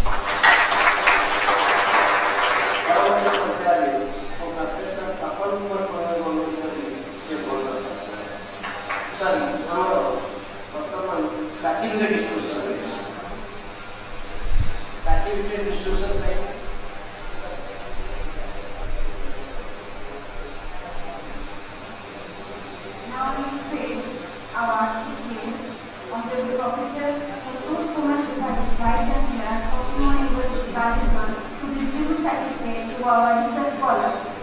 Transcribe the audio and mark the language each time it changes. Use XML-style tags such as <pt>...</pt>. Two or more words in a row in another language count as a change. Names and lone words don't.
<or>ପରବର୍ତ୍ତୀ ପର୍ଯ୍ୟାୟରେ ମୋ ପ୍ରଫେସର ତପନ କୁମାର ଅନୁରୋଧ କରିବି ସେ ବୋର୍ଡ ସାର୍ ଆମର ବର୍ତ୍ତମାନ</or> <en>certificate distribution</en> <or>ରହିଛି।</or> <en>certificate distribution</en> <or>ପାଇଁ</or> <en>Now we request our chief guest, Honorable Professor Santosh Kumar Tripathi, Vice Chancellor of Pune University, Baleshwar, to distribute certificate to our research scholars.</en>